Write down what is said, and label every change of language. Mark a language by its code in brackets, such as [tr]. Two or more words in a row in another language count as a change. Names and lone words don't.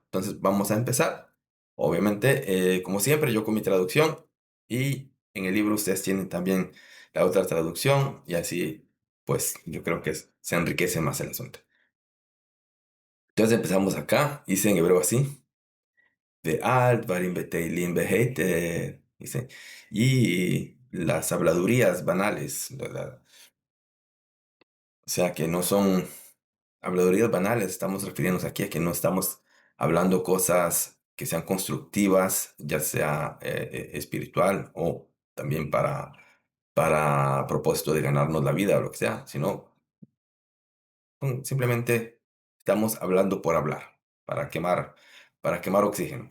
[es] Entonces vamos a empezar. Obviamente, como siempre, yo con mi traducción y en el libro ustedes tienen también la otra traducción y así, pues yo creo que se enriquece más el asunto. Entonces empezamos acá, dice en hebreo así, de alt, [he] ברים בטלים בהיתר, [es] dice, y las habladurías banales, ¿verdad? O sea que no son habladurías banales, estamos refiriéndonos aquí a que no estamos hablando cosas que sean constructivas, ya sea espiritual o también para propósito de ganarnos la vida o lo que sea, sino simplemente estamos hablando por hablar, para quemar oxígeno.